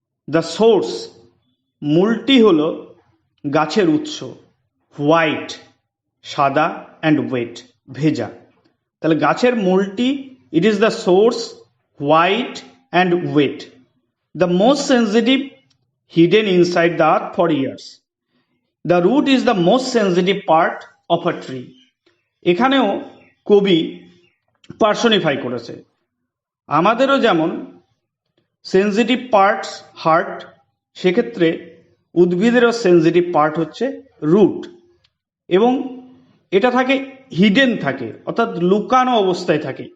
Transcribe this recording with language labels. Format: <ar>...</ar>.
<en>the source,</en> <bn>মূলটি হলো গাছের উৎস।</bn> <en>white,</en> <bn>সাদা,</bn> <en>and wet,</en> <bn>ভেজা। তাহলে গাছের মূলটি,</bn> <en>It is the source, white and wet, the most sensitive, hidden inside the earth for years. The root is the most sensitive part of a tree.</en> <bn>এখানেও কবি personify করেছে। আমাদেরও যেমন সেন্সিটিভ পার্টস হার্ট, সেক্ষেত্রে উদ্ভিদেরও sensitive part হচ্ছে root, এবং এটা থাকে হিডেন থাকে অর্থাৎ লুকানো অবস্থায় থাকে।</bn>